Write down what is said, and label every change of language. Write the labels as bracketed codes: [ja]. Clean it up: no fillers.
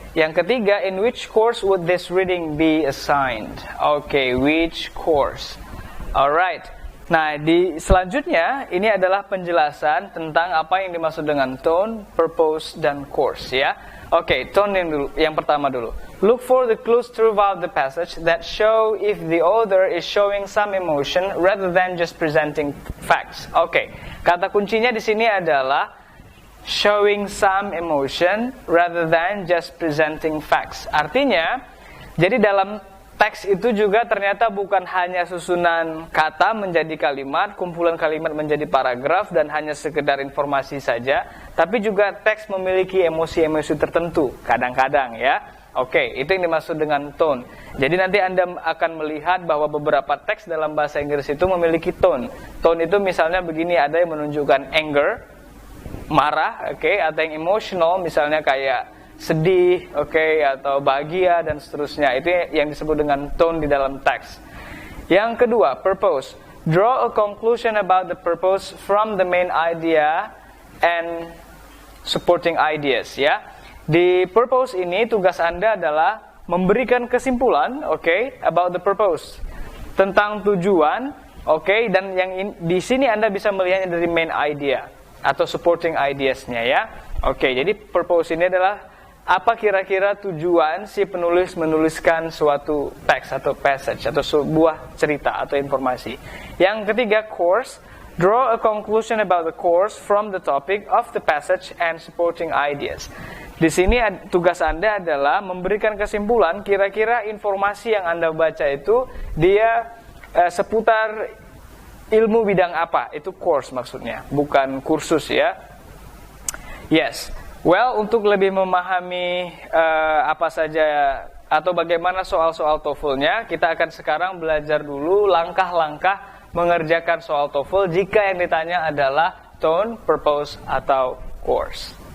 [id] Yang ketiga, [en] in which course would this reading be assigned? Okay, which course? Alright. [id] Nah, selanjutnya ini adalah penjelasan tentang apa yang dimaksud dengan tone, purpose, dan course ya. Oke, tone yang pertama dulu. [en] Look for the clues throughout the passage that show if the author is showing some emotion rather than just presenting facts. [id] Oke, kata kuncinya di sini adalah [en] showing some emotion rather than just presenting facts. [id] Artinya, jadi dalam teks itu juga ternyata bukan hanya susunan kata menjadi kalimat, kumpulan kalimat menjadi paragraf, dan hanya sekedar informasi saja, tapi juga teks memiliki emosi-emosi tertentu, kadang-kadang ya. Oke, itu yang dimaksud dengan tone. Jadi nanti Anda akan melihat bahwa beberapa teks dalam bahasa Inggris itu memiliki tone. Tone itu misalnya begini, ada yang menunjukkan anger, marah, oke, atau yang emotional, misalnya kayak sedih, atau bahagia, dan seterusnya. Itu yang disebut dengan tone di dalam teks. Yang kedua, purpose. [en] Draw a conclusion about the purpose from the main idea and supporting ideas, ya. [id] Di purpose ini tugas Anda adalah memberikan kesimpulan, [en] about the purpose, [id] tentang tujuan, dan di sini Anda bisa melihatnya dari main idea atau supporting ideas-nya ya. Jadi purpose ini adalah apa kira-kira tujuan si penulis menuliskan suatu teks atau passage atau sebuah cerita atau informasi. Yang ketiga, course. [en] Draw a conclusion about the course from the topic of the passage and supporting ideas. [id] Di sini tugas Anda adalah memberikan kesimpulan kira-kira informasi yang Anda baca itu dia seputar ilmu bidang apa. Itu course maksudnya, bukan kursus ya. Yes. Well, untuk lebih memahami apa saja atau bagaimana soal-soal TOEFL-nya, kita akan sekarang belajar dulu langkah-langkah mengerjakan soal TOEFL jika yang ditanya adalah tone, purpose, atau course.